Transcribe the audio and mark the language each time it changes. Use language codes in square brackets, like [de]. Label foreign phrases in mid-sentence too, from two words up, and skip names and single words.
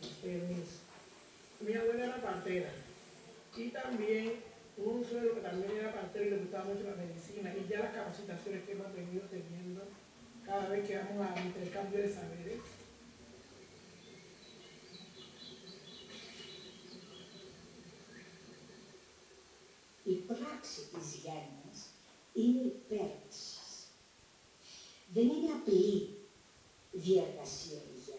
[es] Permiso. Mi abuela era partera y también un suegro que también era partero y le gustaba mucho la medicina y ya las capacitaciones que hemos venido teniendo cada vez que vamos a intercambio de saberes. [el] Η πράξη της γέννης είναι υπέρ της. Δεν είναι απλή διεργασία η γέννα.